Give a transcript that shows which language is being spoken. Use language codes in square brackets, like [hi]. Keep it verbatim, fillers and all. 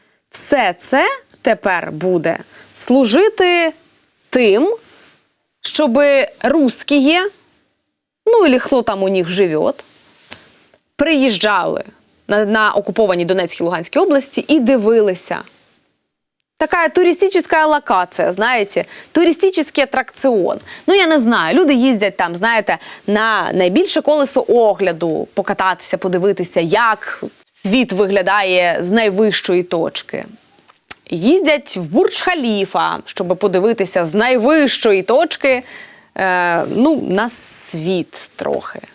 [uk] Все це тепер буде служити тим, щоби русські, ну і хто там у них живе, приїжджали на, на окуповані Донецькій, Луганській області і дивилися. [ru] Такая туристическая локация, знаете, туристический атракцион. [uk] Ну, я не знаю, люди їздять там, знаєте, на найбільше колесо огляду, покататися, подивитися, як світ виглядає з найвищої точки. Їздять в Бурдж-Халіфа, щоб подивитися з найвищої точки, е, ну, на світ трохи.